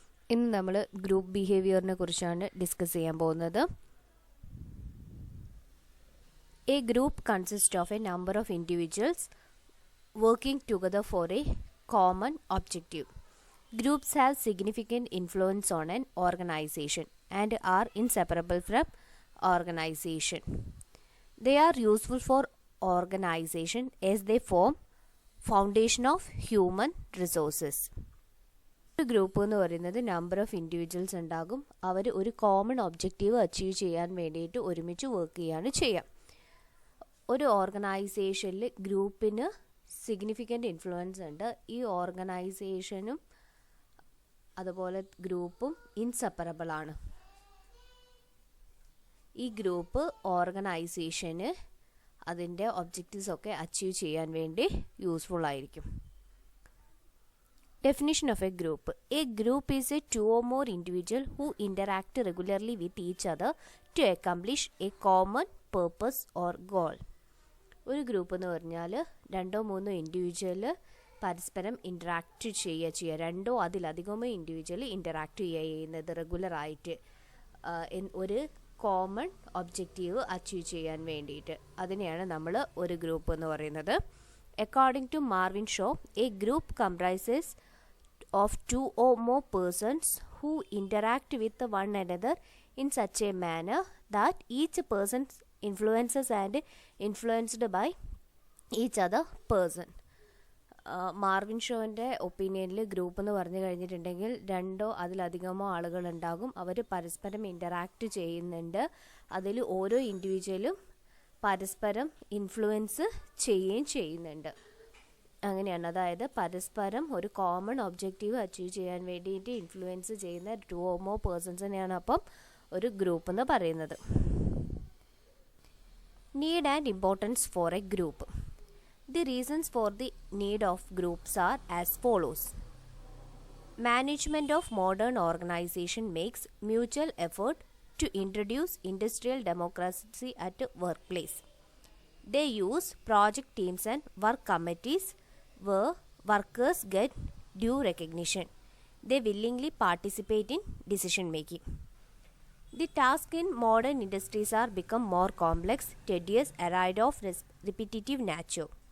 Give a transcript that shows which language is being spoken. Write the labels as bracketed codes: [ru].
[ml] ഇന്ന് നമ്മൾ ഗ്രൂപ്പ് ബിഹേവിയറിനെ കുറിച്ചാണ് ഡിസ്കസ് ചെയ്യാൻ പോകുന്നത്. [en] A group consists of a number of individuals working together for a common objective. Groups have significant influence on an organization and are inseparable from organization. They are useful for organization as they form foundation of human resources. [ml] ഒരു group എന്ന് പറയുന്നത് [en] number of individuals [ml] ഉണ്ടാകും. അവർ ഒരു common objective achieve ചെയ്യാൻ വേണ്ടിയിട്ട് ഒരുമിച്ച് work ചെയ്യാണ് ചെയ്യുക. ഒരു ഓർഗനൈസേഷനിൽ ഗ്രൂപ്പിന് സിഗ്നിഫിക്കൻ്റ് ഇൻഫ്ലുവൻസ് ഉണ്ട്. ഈ ഓർഗനൈസേഷനും അതുപോലെ ഗ്രൂപ്പും ഇൻസെപ്പറബിൾ ആണ്. ഈ ഗ്രൂപ്പ് ഓർഗനൈസേഷന് അതിൻ്റെ ഒബ്ജക്റ്റീവ്സ് ഒക്കെ അച്ചീവ് ചെയ്യാൻ വേണ്ടി യൂസ്ഫുൾ ആയിരിക്കും. [en] Definition of a group. A group is a two or more individuals who interact regularly with each other to accomplish a common purpose or goal. [ml] ഒരു ഗ്രൂപ്പ് എന്ന് പറഞ്ഞാൽ രണ്ടോ മൂന്നോ ഇൻഡിവിജ്വൽ പരസ്പരം ഇൻറ്ററാക്റ്റ് ചെയ്യുക രണ്ടോ അതിലധികമോ ഇൻഡിവിജ്വൽ ഇൻറ്ററാക്റ്റ് ചെയ്യുന്നത് റെഗുലറായിട്ട് ഒരു കോമൺ ഒബ്ജക്റ്റീവ് അച്ചീവ് ചെയ്യാൻ വേണ്ടിയിട്ട്. അതിനെയാണ് നമ്മൾ ഒരു ഗ്രൂപ്പ് എന്ന് പറയുന്നത്. [en] According to Marvin Shaw, a group comprises of two or more persons who interact with one another in such a manner that each person influences and influenced by each other person. [ml] Marvin ഷോൻ്റെ ഒപ്പീനിയനിൽ group എന്ന് പറഞ്ഞു കഴിഞ്ഞിട്ടുണ്ടെങ്കിൽ രണ്ടോ അതിലധികമോ ആളുകളുണ്ടാകും. അവർ പരസ്പരം interact ചെയ്യുന്നുണ്ട്. അതിൽ ഓരോ ഇൻഡിവിജ്വലും പരസ്പരം ഇൻഫ്ലുവൻസ് ചെയ്യുകയും ചെയ്യുന്നുണ്ട്. അങ്ങനെയാണ്. അതായത് പരസ്പരം ഒരു കോമൺ ഒബ്ജക്റ്റീവ് അച്ചീവ് ചെയ്യാൻ വേണ്ടിയിട്ട് ഇൻഫ്ലുവൻസ് ചെയ്യുന്ന [en] two or more [ml] പേഴ്സൺസിനെയാണ് അപ്പം ഒരു ഗ്രൂപ്പ് എന്ന് പറയുന്നത്. [en] Need and importance for a group. The reasons for the need of groups are as follows. Management of modern organisation makes mutual effort to introduce industrial democracy at workplace. They use project teams and work committees where workers get due recognition. They willingly participate in decision making. The tasks in modern industries are become more complex, tedious, arid of repetitive nature.